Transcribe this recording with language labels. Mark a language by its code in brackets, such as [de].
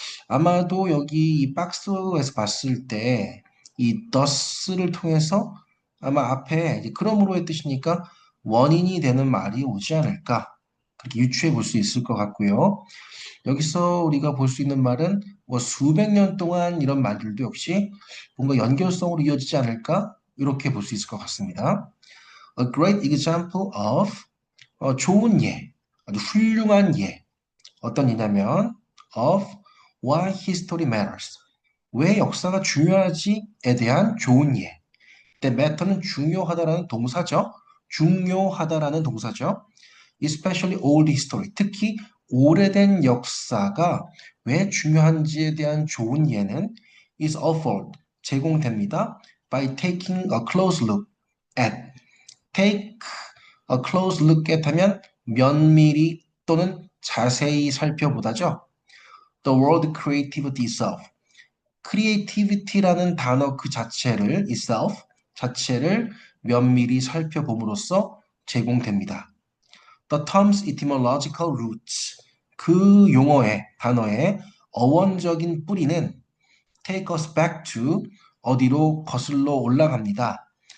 [ko] 아마도 여기 이 박스에서 봤을 때 이 thus를 통해서 아마 앞에 이제 그러므로의 뜻이니까 원인이 되는 말이 오지 않을까 그렇게 유추해 볼 수 있을 것 같고요. 여기서 우리가 볼 수 있는 말은 뭐 수백 년 동안 이런 말들도 역시 뭔가 연결성으로 이어지지 않을까 이렇게 볼 수 있을 것 같습니다. [en] A great example of [ko] 좋은 예, 아주 훌륭한 예. 어떤 예냐면 [en] of why history matters. [ko] 왜 역사가 중요하지에 대한 좋은 예. 근데 matter는 중요하다라는 동사죠. 중요하다라는 동사죠. [en] Especially old history. [ko] 특히 오래된 역사가 왜 중요한지에 대한 좋은 예는 [en] is offered. [ko] 제공됩니다. [en] By taking a close look at. Take a close look at [ko] 하면 면밀히 또는 자세히 살펴보다죠. [en] The word creativity itself. [ko] creativity라는 단어 그 자체를 itself 자체를 면밀히 살펴봄으로써 제공됩니다. [en] The term's etymological roots [ko] 그 용어의 단어의 어원적인 뿌리는 [en] take us back to [ko] 어디로 거슬러 올라갑니다.